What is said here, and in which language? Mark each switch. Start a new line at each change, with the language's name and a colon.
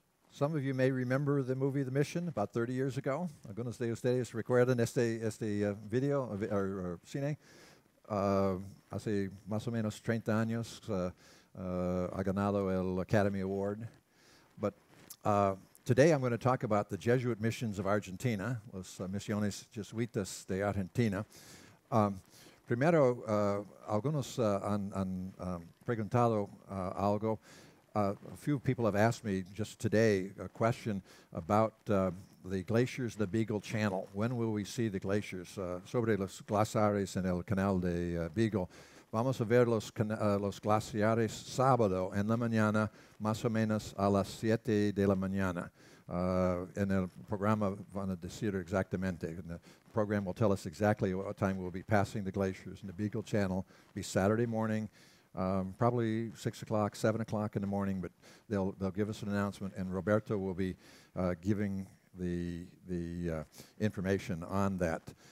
English: Some of you may remember the movie The Mission about 30 years ago.
Spanish: Algunos de ustedes recuerdan este video o cine. Hace más o menos 30 años ha ganado el Academy Award.
English: But today I'm going to talk about the Jesuit Missions of Argentina,
Spanish: las misiones jesuitas de Argentina. Primero, algunos han preguntado algo.
English: A few people have asked me just today a question about the glaciers, the Beagle Channel. When will we see the glaciers?
Spanish: Sobre los glaciares en el canal de Beagle. Vamos a ver los glaciares sábado en la mañana, más o menos a las 7 de la mañana. En el programa van a decir exactamente.
English: And the program will tell us exactly what time we'll be passing the glaciers in the Beagle Channel. It'll be Saturday morning. Probably 6 o'clock, 7 o'clock in the morning, but they'll give us an announcement, and Roberto will be giving the information on that.